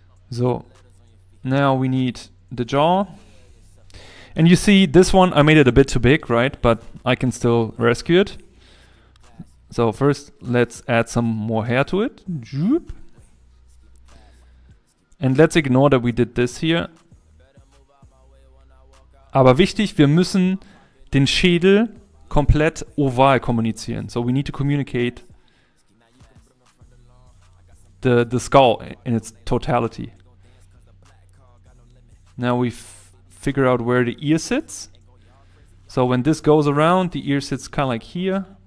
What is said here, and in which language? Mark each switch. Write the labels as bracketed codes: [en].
[en] So, now we need the jaw. And you see, this one, I made it a bit too big, right? But I can still rescue it. So first, let's add some more hair to it. And let's ignore that we did this here. [de] Aber wichtig, wir müssen den Schädel komplett oval kommunizieren. [en] So we need to communicate the skull in its totality. Now we figure out where the ear sits. So when this goes around, the ear sits kind of like here.